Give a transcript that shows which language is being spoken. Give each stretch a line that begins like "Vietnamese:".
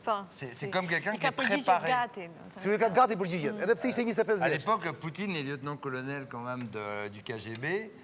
French: C'est comme quelqu'un qui est préparé.
Albanian: Si u ka gati përgjigjet, edhe pse ishte 25 vjeç.
French: À l'époque, Poutine est lieutenant-colonel quand même du KGB.